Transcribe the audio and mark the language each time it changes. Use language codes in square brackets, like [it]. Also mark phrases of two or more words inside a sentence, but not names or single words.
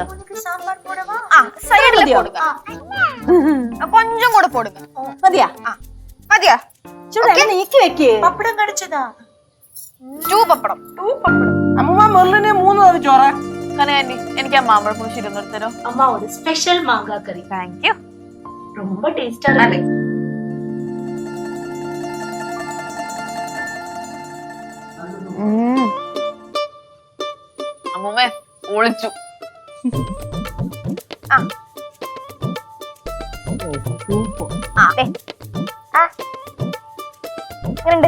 [ml] സൈഡിൽ കൊടുക്ക. കൊഞ്ചം കൂടെ പോടുക. മതിയാ? മതിയാ? ഇച്ചിരി നീക്കി വെക്കേ. പപ്പടം കടിച്ചതാ. 2 പപ്പടം. അമ്മ മെർലിന് 3 തവണ ചോറ. ആന്റി എനിക്ക് ആ മാമ്പഴ പുളിശ്ശേരി ഒന്ന് എടുത്തരോ? [ta] அம்மா ஒரு ஸ்பெஷல் மாங்காய் கறி [en] thank you. [ta] ரொம்ப டேஸ்டா இருக்கு. [ml] അമ്മൂമ്മേ ഒളിച്ചു. എങ്ങനെയുണ്ട്?